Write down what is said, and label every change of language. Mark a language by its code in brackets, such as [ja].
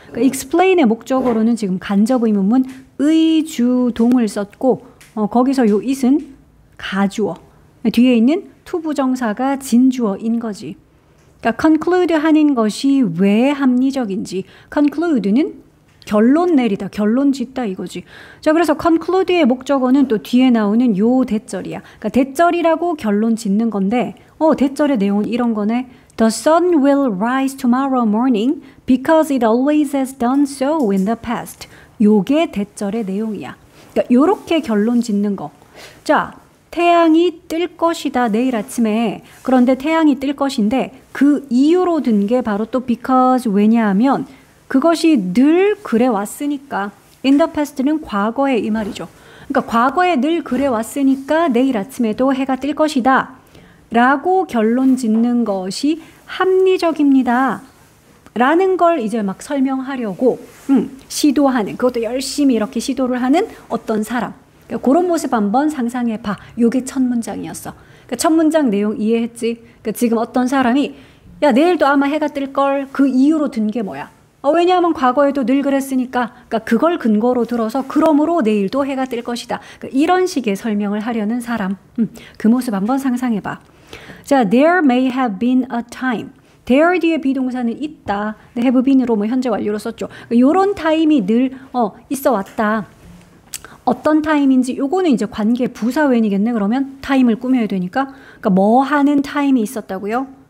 [ko] 그러니까 explain의 목적어로는 지금 간접 의문문 의주동을 썼고, 거기서 요 it은 가주어, 뒤에 있는 to 부정사가 진주어인 거지. 그러니까 conclude 하는 것이 왜 합리적인지, conclude는 결론 내리다, 결론 짓다 이거지. 자, 그래서 conclude의 목적어는 또 뒤에 나오는 요 대절이야. 그러니까 대절이라고 결론 짓는 건데, 대절의 내용은 이런 거네. [en] The sun will rise tomorrow morning because it always has done so in the past. [ko] 요게 대절의 내용이야. 그러니까 요렇게 결론 짓는 거. 자, 태양이 뜰 것이다, 내일 아침에. 그런데 태양이 뜰 것인데 그 이유로 든 게 바로 또 because, 왜냐하면 그것이 늘 그래 왔으니까. [en] in the past [ko] 는 과거에 이 말이죠. 그러니까 과거에 늘 그래 왔으니까 내일 아침에도 해가 뜰 것이다 라고 결론 짓는 것이 합리적입니다 라는 걸 이제 막 설명하려고 시도하는, 그것도 열심히 이렇게 시도를 하는 어떤 사람, 그러니까 그런 모습 한번 상상해봐. 요게 첫 문장이었어. 그러니까 첫 문장 내용 이해했지? 그러니까 지금 어떤 사람이 야, 내일도 아마 해가 뜰걸, 그 이유로 든 게 뭐야? 왜냐하면 과거에도 늘 그랬으니까. 그러니까 그걸 근거로 들어서 그러므로 내일도 해가 뜰 것이다. 그러니까 이런 식의 설명을 하려는 사람, 그 모습 한번 상상해봐. 자, [en] there may have been a time. [ko] there 뒤에 비동사는 있다. have been으로 현재 완료로 썼죠. 요런 타임이 늘 있어 왔다. 어떤 타임인지 요거는 이제 관계 부사웬이겠네. 그러면 타임을 꾸며야 되니까. 그러니까 뭐 하는 타임이 있었다고요?